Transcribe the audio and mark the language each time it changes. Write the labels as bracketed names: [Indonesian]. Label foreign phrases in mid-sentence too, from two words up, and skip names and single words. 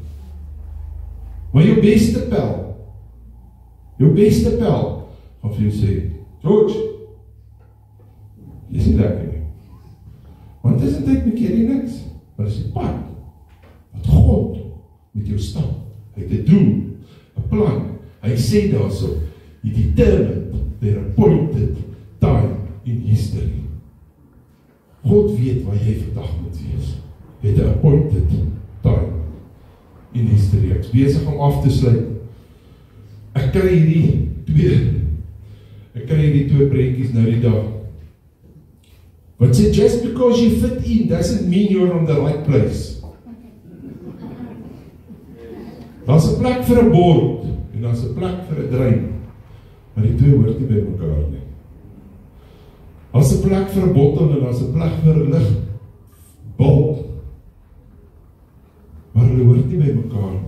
[Afrikaans] Maar jou beste pel gaan vir jou sê, George, jy sien lekker nie. Want dit is eintlik met jy nie niks, maar dit is die pad wat God met jou stap. Hy het 'n doel, 'n plan. Hy sê daarso, [English] he determined their appointed time in history. [Afrikaans] God weet waar jy vandag moet wees. Hy het 'n [English] appointed time in history. [Afrikaans] Ek is besig om af te sluit. Ek kry hierdie twee prentjies nou die dag. Wat sê, [English] just because you fit in doesn't mean you're on the right place. [Afrikaans] Daar's 'n plek vir 'n bord en daar's 'n plek vir 'n drein, maar die twee hoort nie by mekaar nie. Daar's 'n plek vir 'n bottel en daar's 'n plek vir 'n ligbulb, maar hulle hoort nie by mekaar nie.